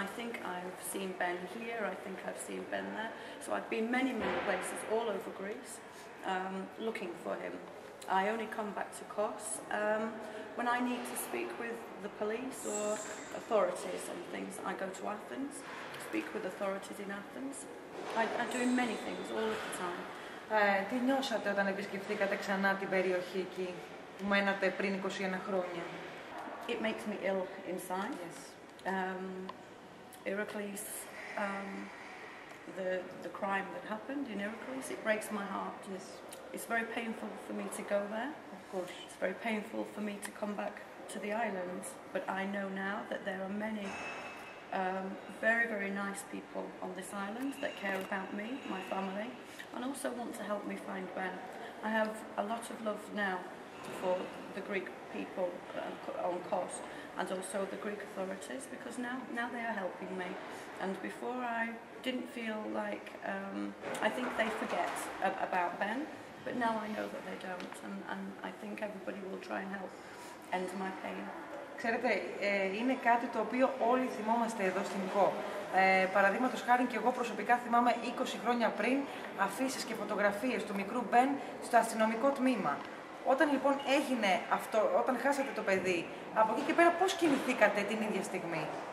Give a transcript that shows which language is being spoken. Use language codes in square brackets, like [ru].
[en] I think I've seen Ben here, I think I've seen Ben there, so I've been many places all over Greece looking for him. I only come back to Kos when I need to speak with the police or authorities on things. I go to Athens, speak with authorities in Athens. I'm doing many things all of the time. [el] Τι νιώσατε όταν επισκεφθήκατε ξανά την περιοχή εκεί που μένατε πριν 21 χρόνια? [en] It makes me ill inside. Yes. Iraklis, the crime that happened in Iraklis, it breaks my heart. Yes. It's very painful for me to go there. Of course. It's very painful for me to come back to the islands, but I know now that there are many very nice people on this island that care about me, my family, and also want to help me find Ben. I have a lot of love now for the Greek people on Kos and also the Greek authorities, because now they are helping me. And before I didn't feel like, I think they forget about Ben, but now I know that they don't, and I think everybody will try and help end my pain. [el] Ξέρετε, είναι κάτι το οποίο όλοι θυμόμαστε εδώ στην ΚΟ. Παραδείγματος χάρη και εγώ προσωπικά θυμάμαι 20 χρόνια πριν αφήσεις και φωτογραφίες του μικρού Μπεν στο αστυνομικό τμήμα. Όταν λοιπόν έγινε αυτό, όταν χάσατε το παιδί, από εκεί και πέρα πώς κινηθήκατε την ίδια στιγμή?